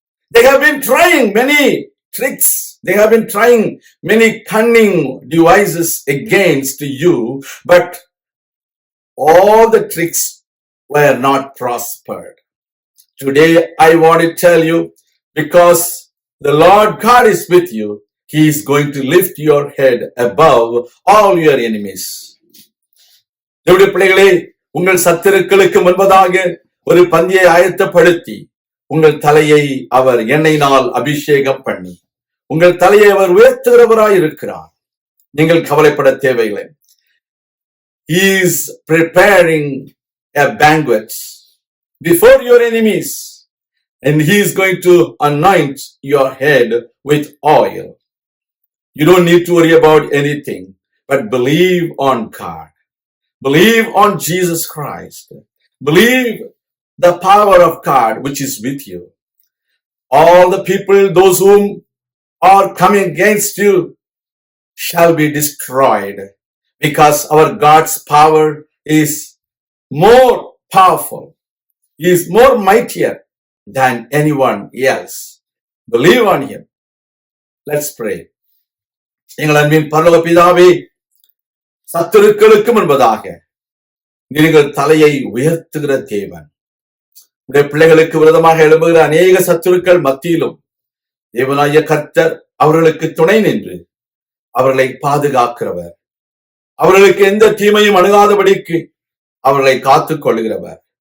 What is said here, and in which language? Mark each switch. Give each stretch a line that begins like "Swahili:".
English: They have been trying many tricks. They have been trying many cunning devices against you, but all the tricks were not prospered. Today I want to tell you, because the Lord God is with you, He is going to lift your head above all your enemies.
Tamil: தேவனுடைய பிள்ளைகளே, உங்கள் சத்துருக்களுக்கு முன்பதாக ஒரு பந்தியை ஆயத்தப்படுத்தி உங்கள் தலையை அவர் எண்ணெயினால் அபிஷேகம் பண்ணி உங்கள் தலையை அவர் உயர்த்துகிறவராய் இருக்கிறார். நீங்கள் கவலைப்பட தேவையில்லை.
English: He is preparing a banquet before your enemies, and He is going to anoint your head with oil. You don't need to worry about anything, but believe on God. Believe on Jesus Christ. Believe the power of God which is with you. All the people, those whom are coming against you, shall be destroyed, because our God's power is more powerful. He is more mightier than anyone else. Believe on Him. Let's pray.
Tamil: எங்கள் அன்பின் பரலோக பிதாவே, சத்துருக்களுக்கு முன்பதாக நீங்கள் தலையை உயர்த்துகிற தேவன். உடைய பிள்ளைகளுக்கு விரோதமாக எழும்புகிற அநேக சத்துருக்கள் மத்தியிலும் தேவனாகிய கர்த்தர் அவர்களுக்கு துணை நின்று அவர்களை பாதுகாக்கிறவர், அவர்களுக்கு எந்த தீமையும் அணுகாதபடிக்கு அவர்களை காத்துக் கொள்கிறவர்.